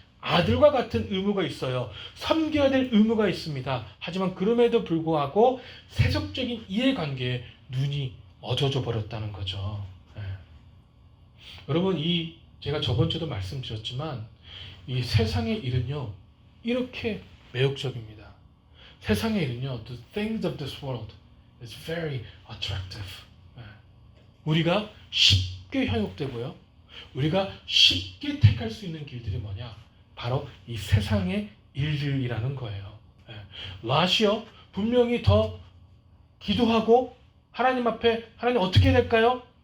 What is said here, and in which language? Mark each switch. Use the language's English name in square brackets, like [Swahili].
[Korean] 아들과 같은 의무가 있어요. 섬겨야 될 의무가 있습니다. 하지만 그럼에도 불구하고 세속적인 이해관계에 눈이 어두워져 버렸다는 거죠. 여러분, 제가 저번 주도 말씀드렸지만 이 세상의 일은요, 이렇게 매혹적입니다. 세상의 일은요, [English] the things of this world is very attractive. [Korean] 우리가 쉽게 현혹되고요, 우리가 쉽게 택할 수 있는 길들이 뭐냐? 바로 이 세상의 일들이라는 거예요. 롯이요, 분명히 더 기도하고 하나님 앞에, 하나님 어떻게 해야 될까요?